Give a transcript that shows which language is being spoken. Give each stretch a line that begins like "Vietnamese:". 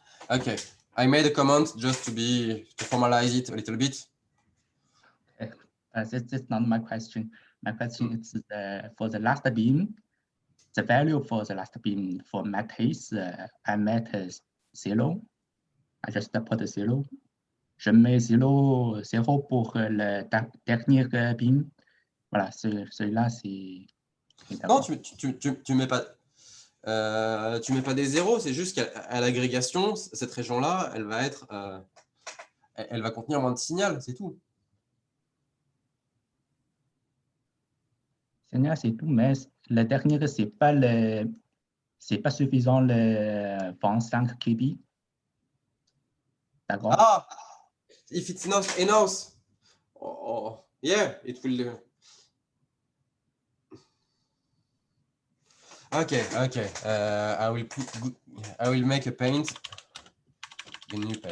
English: Okay, I made a comment just to formalize it a little bit. That's not my question. My question is for the last bin, the value for the last bin for my case, I made 0. I just put 0.
French: Je mets 0 pour le dernier bin. Voilà, celui-là, c'est Non, tu mets pas. Tu mets pas des zéros, c'est juste qu'à l'agrégation, cette région-là, elle va être, elle va contenir moins de signal, c'est tout. Signal, c'est tout, mais le dernier, c'est pas suffisant le 25 kb. D'accord.
English: Ah, if it's not enough, yeah, it will. Okay. I will make a paint. A new paint.